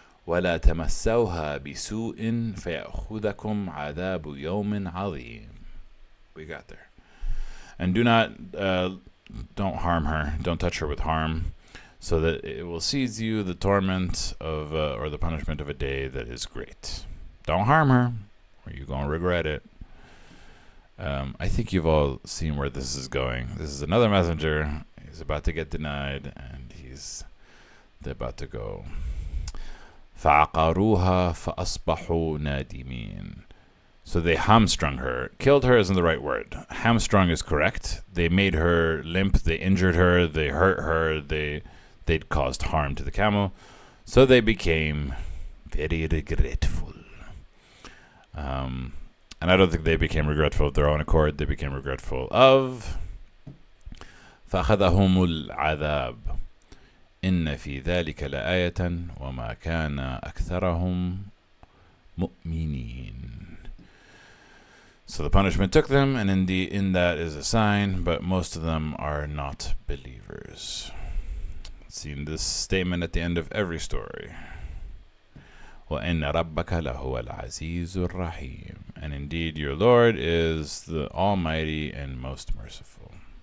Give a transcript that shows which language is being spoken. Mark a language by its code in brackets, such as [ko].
[ar] ولا تمسوها بسوء فيأخذكم عذاب يوم عظيم. [en] We got there. And don't harm her. Don't touch her with harm, so that it will seize you the torment of, or the punishment of a day that is great. Don't harm her, or you're going to regret it. I think you've all seen where this is going. This is another messenger. He's about to get denied, and they're about to go. [ar] فَعَقَرُوهَا فَأَصْبَحُوا نَادِمِينَ. [en] So they hamstrung her. Killed her isn't the right word. Hamstrung is correct. They made her limp. They injured her. They hurt her. They'd caused harm to the camel. So they became very regretful. And I don't think they became regretful of their own accord. They became regretful of [ar] فَأَخَذَهُمُ الْعَذَابُ إِنَّ فِي ذَلِكَ لَآيَةً وَمَا كَانَ أَكْثَرَهُمْ مُؤْمِنِينَ. [en] So the punishment took them, and in that is a sign, but most of them are not believers. Seen this statement at the end of every story. [ar] وَإِنَّ رَبَّكَ لَهُوَ الْعَزِيزُ الرَّحِيمُ. [en] And indeed your Lord is the Almighty and most merciful.